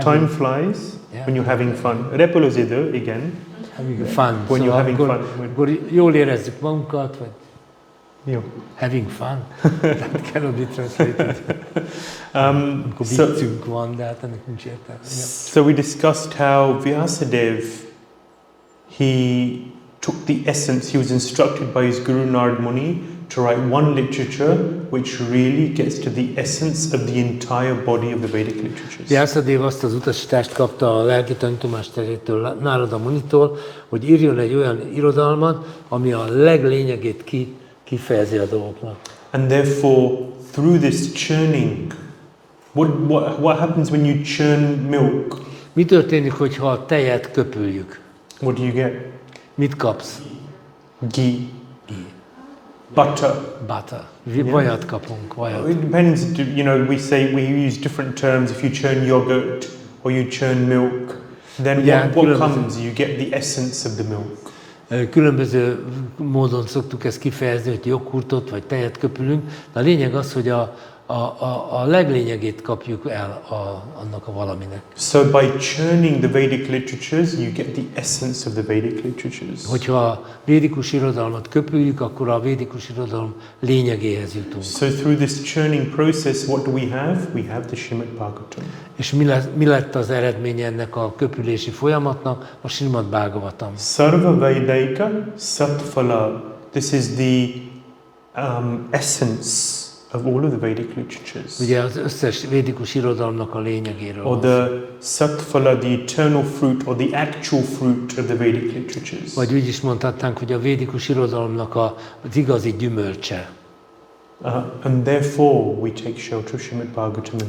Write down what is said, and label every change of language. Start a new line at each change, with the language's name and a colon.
English: Time flies when you're having fun.
Hungarian: Repül az idő, igen.
English: having fun. When you're having fun.
Hungarian: Akkor jól érezzük magunkat, vagy Jó.
English: having fun. That cannot be translated.
Hungarian: Amikor viccünk van, de hát ennek nincs értelme.
English: So we discussed how Vyasadeva, he took the essence, he was instructed by his Guru Narad Muni to write one literature which really gets to the essence of the entire body of the Vedic literatures.
Hungarian: Vyasadeva azt az utasítást kapta a lelki tanítomásterétől, Narada Munitól, hogy írjon egy olyan irodalmat, ami a leglényegét kifejezi a dolgoknak.
English: And therefore, through this churning, what happens when you churn milk?
Hungarian: Mi történik, hogyha a tejet köpüljük?
English: What do you get?
Hungarian: Mit kapsz?
English: Ghee. Butter. Butter.
Hungarian: Vajat kapunk, vajat.
English: It depends, you know, we use different terms. If you churn yogurt or you churn milk, then what comes? You get the essence of the milk.
Hungarian: Különböző módon szoktuk ezt kifejezni, hogy joghurtot vagy tejet köpülünk, de a lényeg az, hogy a leglényegét kapjuk el annak a valaminek.
English: So by churning the Vedic literatures, you get the essence of the Vedic literatures.
Hungarian: Hogyha a védikus irodalmat köpüljük, akkor a védikus irodalom lényegéhez jutunk.
English: So through this churning process, what do we have? We have the Śrīmad-Bhāgavatam.
Hungarian: És mi lett az eredménye ennek a köpülési folyamatnak? A Śrīmad-Bhāgavatam.
Sanskrit: Sarva Vedaika Satphala.
English: This is the essence of all of the Vedic literatures.
Hungarian: Ugye az összes védikus irodalomnak a lényegéről.
English: Or the Satphala, the eternal fruit, or the actual fruit of the Vedic literatures.
Hungarian: Vagy úgy is mondhatnánk, hogy a védikus irodalomnak az igazi gyümölcse.
English: And therefore we take shelter of Śrīmad-Bhāgavatam.